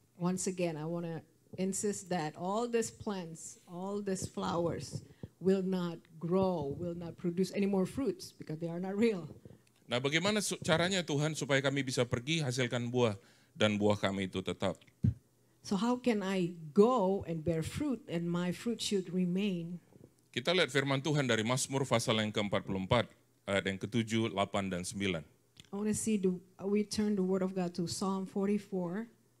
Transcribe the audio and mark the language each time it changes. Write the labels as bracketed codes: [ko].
[en] Once again, I want to insist that all these plants, all these flowers will not grow, will not produce any more fruits because they are not real. [id] Nah, bagaimana caranya Tuhan supaya kami bisa pergi hasilkan buah dan buah kami itu tetap? [en] So how can I go and bear fruit and my fruit should remain? [id] Kita lihat firman Tuhan dari Mazmur pasal yang ke-44, ayat yang ke-7, 8, dan 9. [en] I want to see, we turn the word of God to Psalm 44,